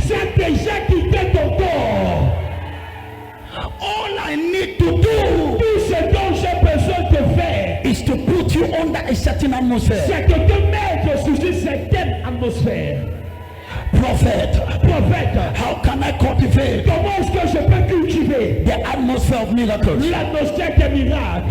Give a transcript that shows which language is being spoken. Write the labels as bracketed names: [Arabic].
[French] C'est déjà quitté ton corps. [English] All I need to do [French] Tout ce dont j'ai besoin de faire, [English] is to put you under a certain atmosphere. [French] c'est de te mettre sous une certaine atmosphère. [English] Prophet, [French] Prophète, [English] how can I cultivate [French] comment est-ce que je peux cultiver [English] the atmosphere of miracles? [French] l'atmosphère des miracles?